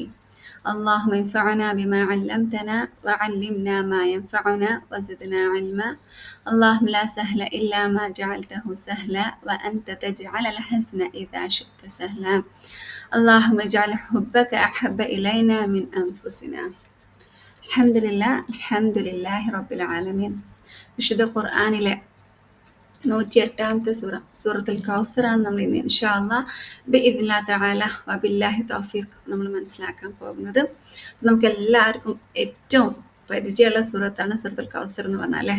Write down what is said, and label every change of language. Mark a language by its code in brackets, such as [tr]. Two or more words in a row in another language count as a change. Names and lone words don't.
[ar] اللهم انفعنا بما علمتنا وعلمنا ما ينفعنا وزدنا علما. اللهم لا سهل إلا ما جعلته سهلا وأنت تجعل الحزن إذا شئت سهلا. اللهم اجعل حبك أحب إلينا من أنفسنا. الحمد لله رب العالمين. [ml] വിശുദ്ധ ഖുർആനിലെ 108-ാമത്തെ സൂറത്തുൽ കൗസറാണ് നമ്മൾ ഇന്ന് [ar] إن شاء الله بإذن الله تعالى وبالله التوفيق [ml] നമ്മൾ മനസ്സിലാക്കാൻ പോകുന്നത്. നമുക്ക് എല്ലാവർക്കും ഏറ്റവും പരിചയമുള്ള സൂറത്താണ് സൂറത്തുൽ കൗസർ എന്ന് പറഞ്ഞാൽ അല്ലേ.